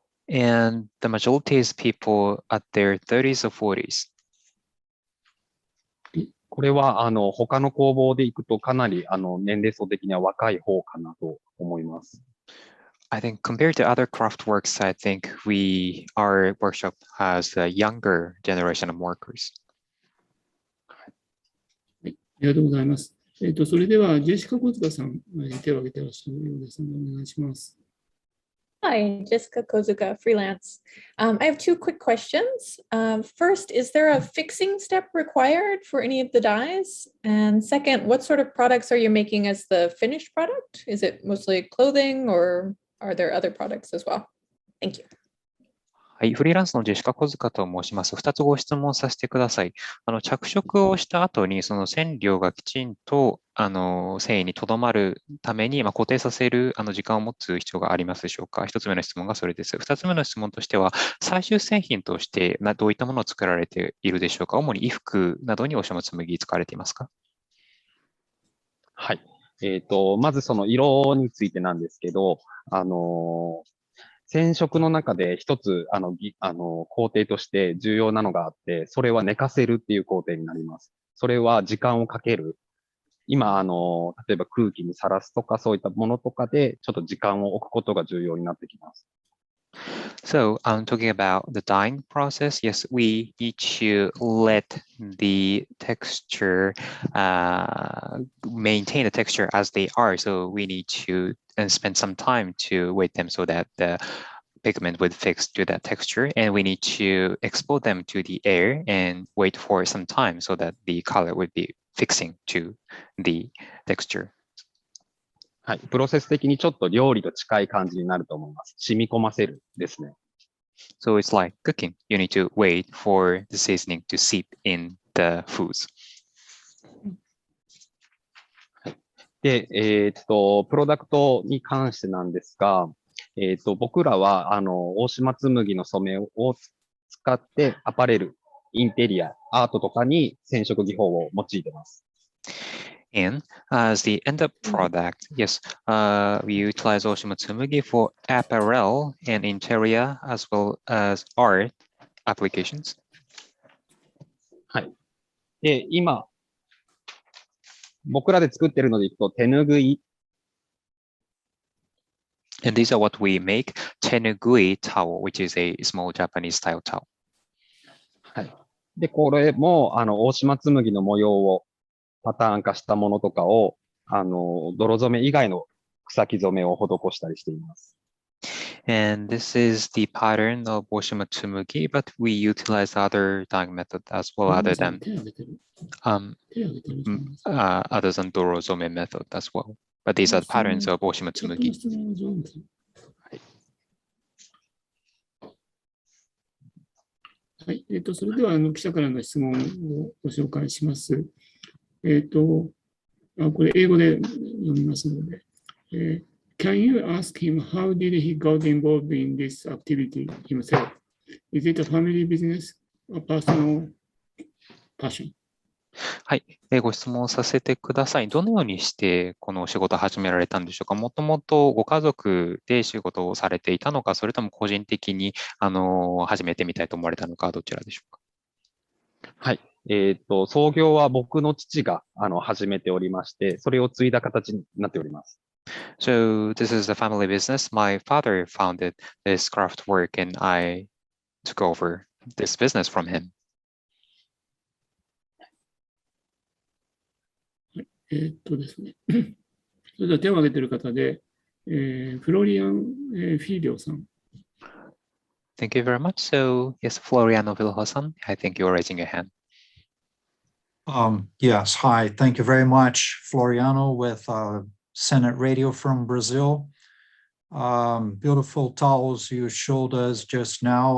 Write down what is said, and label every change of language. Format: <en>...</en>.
<en>And the majority is people at their 30s or 40s.</en> <ja>これは、他の工房で行くとかなり、年齢層的には若い方かなと思います。</ja> <en>I think compared to other craft works, I think our workshop has a younger generation of workers.</en> <ja>はい、ありがとうございます。それでは、ジェシカ小塚さん、手を挙げていらっしゃるようですので、お願いします。</ja> <en>Hi, Jessica Kozuka, freelance. I have two quick questions. First, is there a fixing step required for any of the dyes? And second, what sort of products are you making as the finished product? Is it mostly clothing or are there other products as well? Thank you.</en> <ja>はい、フリーランスのジェシカ小塚と申します。2つご質問させてください。着色をした後に、その染料がきちんと繊維にとどまるために、固定させる時間を持つ必要がありますでしょうか。 1つ目の質問がそれです。2つ目の質問としては、最終製品としてどういったものを作られているでしょうか。主に衣服などにおしまつむぎ使われていますか？はい。まずその色についてなんですけど、染色の中で一つ、工程として重要なのがあって、それは寝かせるっていう工程になります。それは時間をかける。今、例えば空気にさらすとか、そういったものとかで、ちょっと時間を置くことが重要になってきます。</ja> <en>So, talking about the dyeing process, yes, we need to let the texture maintain the texture as they are. So we need to spend some time to wait them so that the pigment would fix to that texture, and we need to expose them to the air and wait for some time so that the color would be fixing to the texture.</en> <ja>はい。プロセス的にちょっと料理と近い感じになると思います。染み込ませるですね。</ja> <en>So it's like cooking. You need to wait for the seasoning to seep in the foods.</en> <ja>で、プロダクトに関してなんですが、僕らは、大島紬の染めを使ってアパレル、インテリア、アートとかに染色技法を用いています。</ja> <en>And as the end up product, yes, we utilize Oshimatsumagi for apparel and interior as well as art applications.</en> <ja>はい。で、今、僕らで作っているのでいくと、手ぬぐい。</ja> <en>And these are what we make, tenugui towel, which is a small Japanese style towel.</en> <ja>はい。で、これも、大島紬の模様をパターン化したものとかを、泥染め以外の草木染めを施したりしています。</ja> <en>And this is the pattern of Oshimatsumagi, but we utilize other dyeing method as well, other than dorozome method as well. But these are the patterns of Oshimatsumagi.</en> <ja>はい。それでは記者からの質問をご紹介します。これ英語で読みますので。</ja> <en>Can you ask him how did he got involved in this activity himself? Is it a family business or personal passion?</en> <ja>はい、ご質問させてください。どのようにしてこのお仕事を始められたんでしょうか。もともとご家族で仕事をされていたのか、それとも個人的に始めてみたいと思われたのか、どちらでしょうか。はい。創業は僕の父が始めておりまして、それを継いだ形になっております。</ja> <en>So this is a family business. My father founded this craft work and I took over this business from him.</en> <ja>ですね。それでは手を挙げている方で、フロリアン・フィーリョさん。</ja> <en>Thank you very much. So yes, Floriano Vilhosan, I think you're raising your hand. Yes, hi. Thank you very much, Floriano with Senate Radio from Brazil. Beautiful towels you showed us just now.</en>